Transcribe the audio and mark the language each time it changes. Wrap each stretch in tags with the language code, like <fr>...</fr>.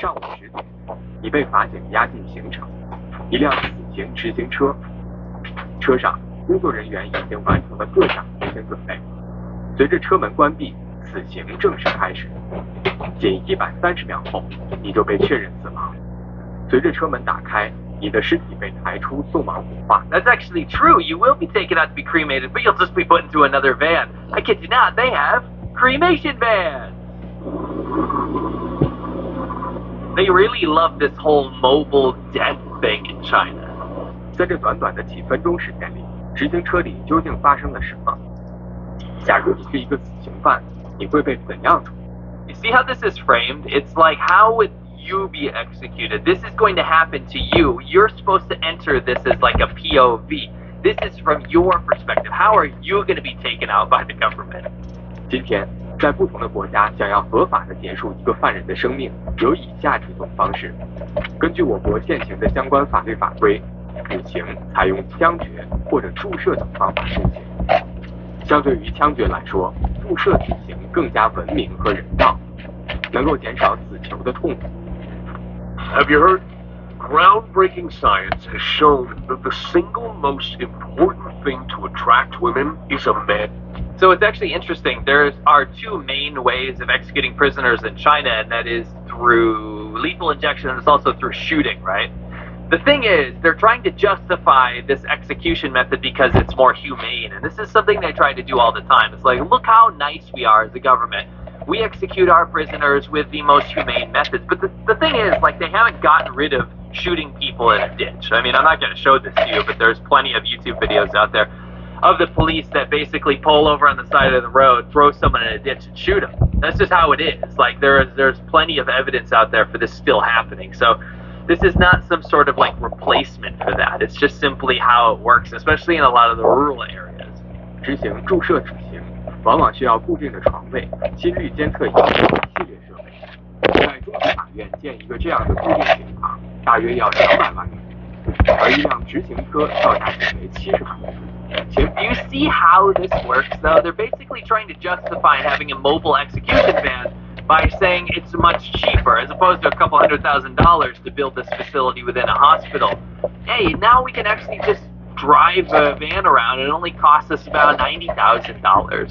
<zh>上午10点，已被法警押进刑场。一辆死刑执行车，车上工作人员已经完成了各项执行准备。随着车门关闭，死刑正式开始。仅130秒后，你就被确认死亡。随着车门打开，你的尸体被抬出送往火化。</zh> <en>That's actually true. You will be taken out to be cremated, but you'll just be put into another van. I kid you not, they have cremation vans. They really love this whole mobile death thing in China.</en> <zh>在这短短的几分钟时间里，执行车里究竟发生了什么？假如你是一个死刑犯，你会被怎样处理？</zh> <en>You see how this is framed? It's like, how would you be executed? This is going to happen to you. You're supposed to enter this as like a POV. This is from your perspective. How are you going to be taken out by the government?</en> <zh>今天，在不同的国家，想要合法的结束一个犯人的生命，有以下几种方式。根据我国现行的相关法律法规，死刑采用枪决或者注射等方法执行。相对于枪决来说，注射死刑更加文明和人道，能够减少死囚的痛苦。</zh> <en>Have you heard? Groundbreaking science has shown that the single most important thing to attract women is a man. So it's actually interesting. There are two main ways of executing prisoners in China, and that is through lethal injection and it's also through shooting, right? The thing is, they're trying to justify this execution method because it's more humane, and this is something they try to do all the time. It's like, look how nice we are as a government. We execute our prisoners with the most humane methods. But the thing is, like, they haven't gotten rid of shooting people in a ditch. I mean, I'm not going to show this to you, but there's plenty of YouTube videos out there of the police that basically pull over on the side of the road, throw someone in a ditch, and shoot them. That's just how it is. Like, there's plenty of evidence out there for this still happening. So this is not some sort of, like, replacement for that. It's just simply how it works, especially in a lot of the rural areas.</en> <zh>执行注射执行，往往需要固定的床位、心率监测仪等一系列设备。在中级法院建一个这样的固定刑房，大约要200万元，而一辆执行车造价仅为70万元。</zh> <en>Do you see how this works, though? They're basically trying to justify having a mobile execution van by saying it's much cheaper, as opposed to a couple $100,000 to build this facility within a hospital. Hey, now we can actually just drive a van around and it only costs us about $90,000.</en>